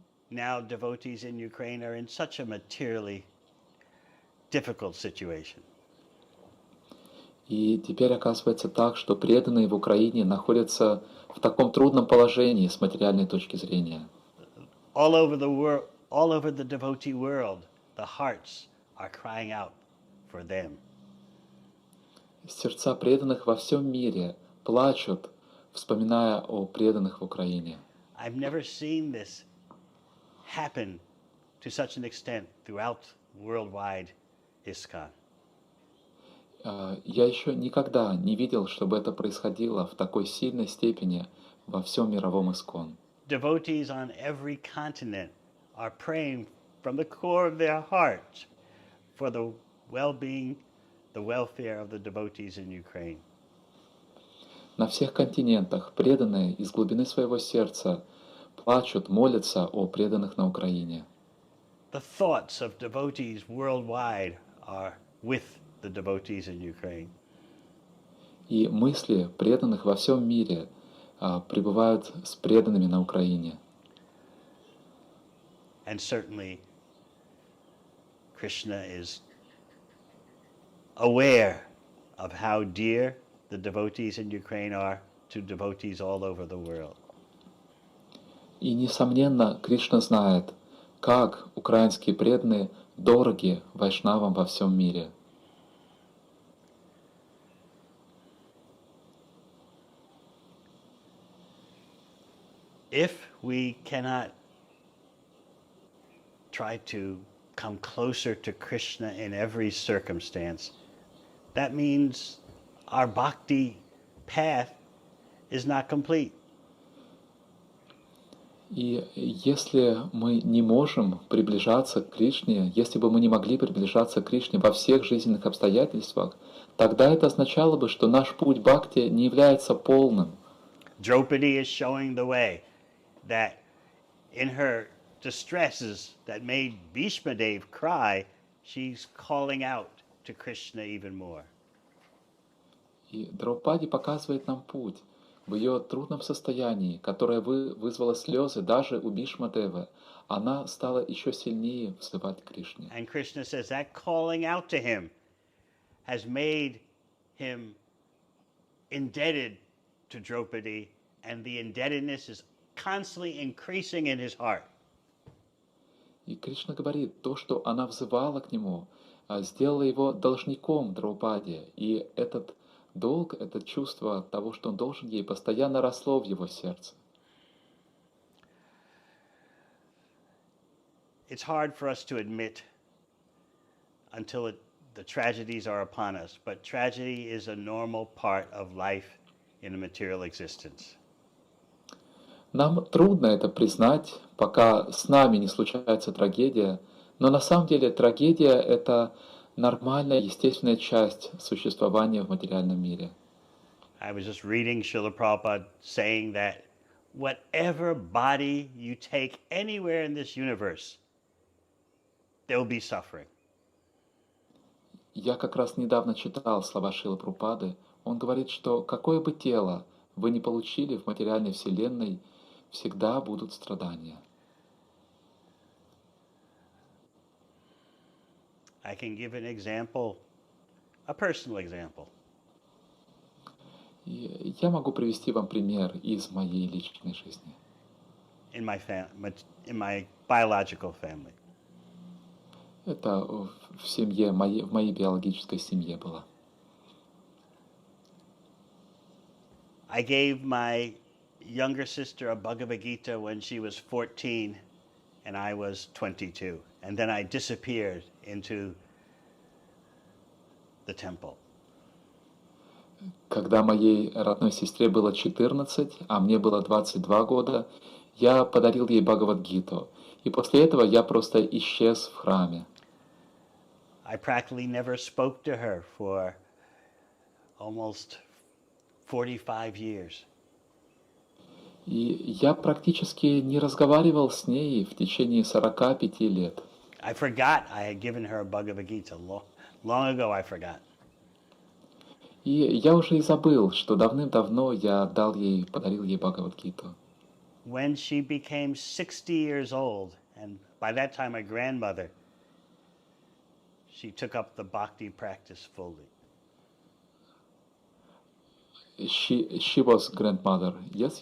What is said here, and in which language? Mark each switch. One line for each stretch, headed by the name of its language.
English: Now, devotees in Ukraine are in such a materially difficult situation.
Russian: И теперь оказывается так, что преданные в Украине находятся в таком трудном положении с материальной точки зрения.
English: All over the world, all over the devotee world, the hearts are crying out for them.
Russian: Сердца преданных во всем мире плачут, вспоминая о преданных в Украине.
English: I've never seen this happen to such an extent throughout worldwide ISKCON.
Russian: Я еще никогда не видел, чтобы это происходило в такой сильной степени во всем мировом искон.
English: Devotees on every continent are praying from the core of their heart for the well-being, the welfare of the devotees in Ukraine.
Russian: На всех континентах преданные из глубины своего сердца плачут, молятся о преданных на Украине.
English: The thoughts of devotees worldwide are with the devotees in Ukraine.
Russian: И мысли преданных во всем мире пребывают с преданными на Украине.
English: And certainly, Krishna is aware of how dear the devotees in Ukraine are to devotees all over the world.
Russian: И, несомненно, Кришна знает, как украинские преданные дороги вайшнавам во всем мире.
English: If we cannot try to come closer to Krishna in every circumstance, that means our bhakti path is not complete.
Russian: И если мы не можем приближаться к Кришне, если бы мы не могли приближаться к Кришне во всех жизненных обстоятельствах, тогда это означало бы, что наш путь бхакти не является полным.
English: Draupadi is showing the way that in her distresses that made Bhishma Dev cry, she's calling out to Krishna even more.
Russian: И Драупади показывает нам путь в ее трудном состоянии, которое вызвало слезы даже у Бишмадевы. Она стала еще сильнее взывать к Кришне.
English: And Krishna says that calling out to him has made him indebted to Draupadi, and the indebtedness is constantly increasing in his heart.
Russian: И Кришна говорит, то, что она взывала к нему, сделало его должником Драупади, и этот долг, это чувство того, что он должен ей, постоянно росло в его сердце.
English: It's hard for us to admit until the tragedies are upon us, but tragedy is a normal part of life in a material existence.
Russian: Нам трудно это признать, пока с нами не случается трагедия, но на самом деле трагедия — это нормальная, естественная часть существования в материальном мире.
English: I was just reading Srila Prabhupada saying that whatever body you take anywhere in this universe, there will be suffering.
Russian: Я как раз недавно читал слова Шрилы Прабхупады. Он говорит, что какое бы тело вы ни получили в материальной вселенной, всегда будут страдания.
English: I can give an example, a personal example.
Russian: И я могу привести вам пример из моей личной жизни.
English: in my biological family.
Russian: Это в семье, в моей биологической семье было.
English: I gave my younger sister a Bhagavad Gita when she was 14 and I was 22. And then I disappeared into the temple.
Russian: Когда моей родной сестре было 14, а мне было 22 года, я подарил ей Бхагавад-гиту. И после этого я просто исчез в храме.
English: I practically never spoke to her for almost 45 years.
Russian: И я практически не разговаривал с ней в течение 45 лет.
English: I forgot I had given her a Bhagavad Gita. Long ago I forgot.
Russian: И я уже и забыл, что давным-давно я подарил ей Бхагавад-гиту.
English: When she became 60 years old, and by that time a grandmother, she took up the bhakti practice fully. She was grandmother, yes?